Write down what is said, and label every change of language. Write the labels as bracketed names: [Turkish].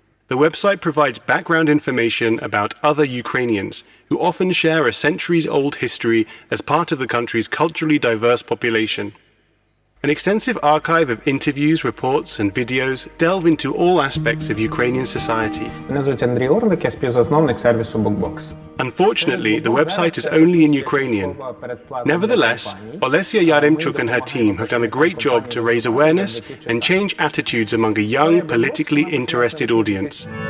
[English] The website provides background information about other Ukrainians, who often share a centuries-old history as part of the country's culturally diverse population. An extensive archive of interviews, reports and videos delve into all aspects of Ukrainian society. [Ukrainian] Мене звуть Андрій Орлик, я співзасновник сервісу BookBox. [English] Unfortunately, the website is only in Ukrainian. Nevertheless, Olesia Yaremchuk and her team have done a great job to raise awareness and change attitudes among a young, politically interested audience.